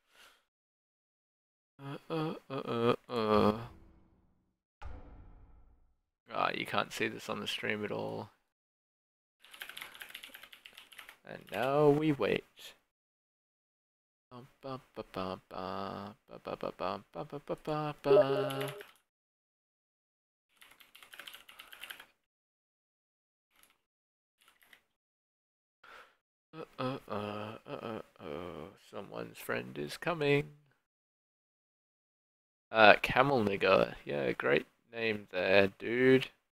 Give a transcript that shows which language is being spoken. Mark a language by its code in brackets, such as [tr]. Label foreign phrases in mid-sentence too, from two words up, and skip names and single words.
[en] Ah, you can't see this on the stream at all. And now we wait. Bum, bum, ba, bum, ba, ba, ba, ba, bum, ba, ba, ba, ba, ba. Someone's friend is coming. Camel Nigger. Yeah, great name there, dude.